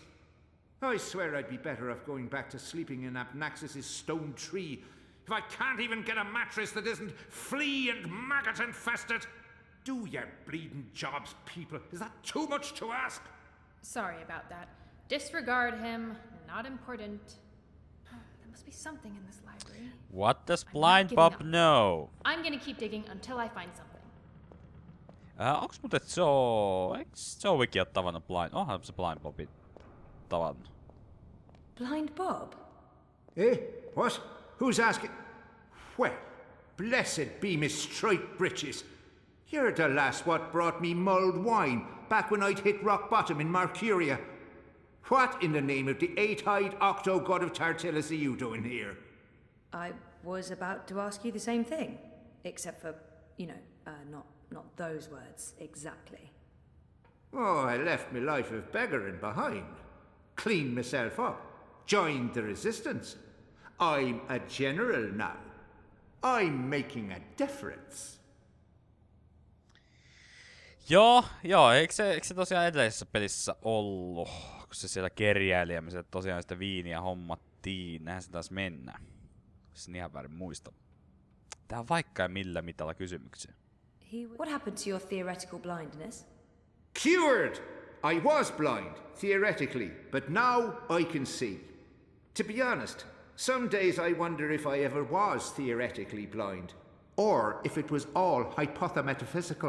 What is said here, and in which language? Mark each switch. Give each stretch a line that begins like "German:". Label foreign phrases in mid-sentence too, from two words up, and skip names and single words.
English: I swear I'd be better off going back to sleeping in Abnaxus's stone tree if I can't even get a mattress that isn't flea and maggot infested. Do your bleeding jobs, people. Is that too much to ask? Sorry about that. Disregard him. Not important. There must be something in this library. What does I'm Blind not Bob giving up. know? I'm gonna keep digging until I find something.
Finnish: Onks muuten Joe... Eiks Joekin oo tavannut Blind... Onhan se Blind Bobin tavannut.
English: Blind Bob? Eh? What? Who's asking? Well, blessed be Miss Striped Britches. You're the lass what brought me mulled wine back when I'd hit rock bottom in Marcuria. What in the name of the eight-eyed octo-god of Tartellus are you doing here? I was about to ask you the same thing. Except for, not those words exactly. Oh, I left my life of beggaring behind. Cleaned myself up. Joined the resistance. I'm a general now. I'm making a difference.
Finnish: Joo, eikö se tosiaan edellisessä pelissä ollut, kun se siellä kerjäili ja me se tosiaan sitä viiniä hommattiin, näinhän se taas mennä. Jos en ihan väärin muista. Tää on vaikka ja millä mitalla kysymyksiä.
English: What happened to your theoretical blindness? Cured! I was blind, theoretically, but now I can see. To be honest, some days I wonder if I ever was theoretically blind, or if it was all hypothemetaphysical.